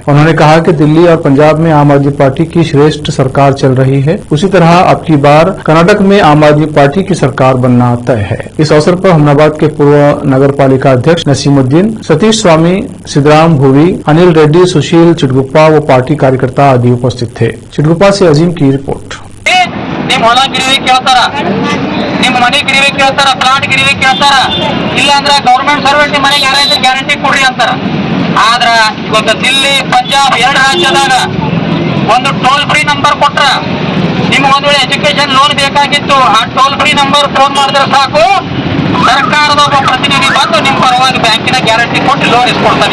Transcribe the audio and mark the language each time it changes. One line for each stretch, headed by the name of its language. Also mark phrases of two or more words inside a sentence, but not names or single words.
Hindi: उन्होंने कहा कि दिल्ली और पंजाब में आम आदमी पार्टी की श्रेष्ठ सरकार चल रही है, उसी तरह अब की बार कर्नाटक में आम आदमी पार्टी की सरकार बनना तय है। इस अवसर पर हुमनाबाद के पूर्व नगर पालिका अध्यक्ष नसीमुद्दीन, सतीश स्वामी, सिद्धराम भूवी, अनिल रेड्डी, सुशील चिटगुप्पा व पार्टी कार्यकर्ता आदि उपस्थित थे। चिटगुप्पा से अजीम की रिपोर्ट।
Kannada: निम ಹೊಲ ಗಿರಿವಿ ಕೇಳ್ತಾರ, ನಿಮ್ಮ ಮನೆ ಗಿರಿವಿ ಕೇಳ್ತಾರ, ಪ್ಲಾಟ್ ಗಿರಿವಿ ಕೇಳ್ತಾರ, ಇಲ್ಲ ಅಂದ್ರೆ
English: government servant
Kannada: ನಿಮ್ಮ ಮನೆಗೆ ಯಾರಾದ್ರೂ ಗ್ಯಾರಂಟಿ ಕೊಡ್ರಿ ಅಂತಾರ. ಆದ್ರ ಇವತ್ತು ದಿಲ್ಲಿ, ಪಂಜಾಬ್ ಎರಡು ರಾಜ್ಯದಾಗ ಒಂದು
English: toll free number
Kannada: ಕೊಟ್ರ, ನಿಮ್ಗೆ ಒಂದ್ ವೇಳೆ
English: education loan
Kannada: ಬೇಕಾಗಿತ್ತು, ಆ
English: toll free number
Kannada: ಫೋನ್ ಮಾಡಿದ್ರೆ ಸಾಕು, ಸರ್ಕಾರದ ಒಬ್ಬ ಪ್ರತಿನಿಧಿ ಬಂದು ನಿಮ್ಮ ಪರವಾಗಿ ಬ್ಯಾಂಕಿನ ಗ್ಯಾರಂಟಿ ಕೊಟ್ಟು ಲೋನ್ ಇಸ್ಕೊಡ್ತಾನೆ.